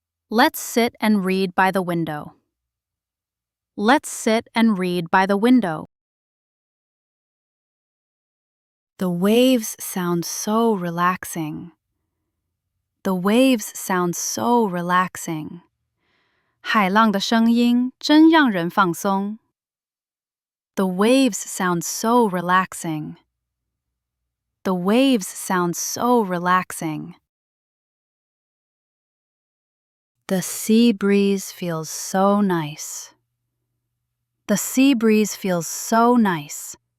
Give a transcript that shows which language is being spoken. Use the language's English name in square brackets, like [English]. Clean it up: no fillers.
[English] Let's sit and read by the window. Let's sit and read by the window. The waves sound so relaxing. The waves sound so relaxing. [Chinese] 海浪的声音真让人放松。 [English] The waves sound so relaxing. The waves sound so relaxing. The sea breeze feels so nice. The sea breeze feels so nice.